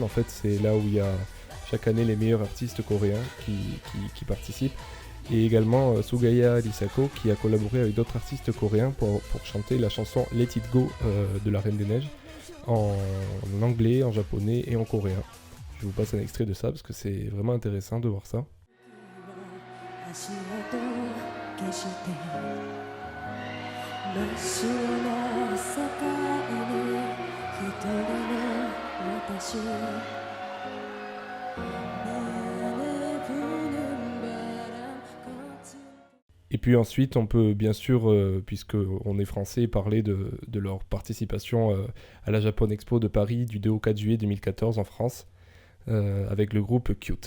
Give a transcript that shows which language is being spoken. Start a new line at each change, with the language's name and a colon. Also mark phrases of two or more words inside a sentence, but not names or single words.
French: En fait, c'est là où il y a chaque année les meilleurs artistes coréens qui participent. Et également Sugaya Risako qui a collaboré avec d'autres artistes coréens pour chanter la chanson Let It Go de la Reine des Neiges en anglais, en japonais et en coréen. Je vous passe un extrait de ça parce que c'est vraiment intéressant de voir ça.
Japanese: 足元消して真っ白な世界に一人の私
French: Et puis ensuite, on peut bien sûr, puisqu'on est français, parler de leur participation à la Japan Expo de Paris du 2 au 4 juillet 2014 en France, avec le groupe Cute.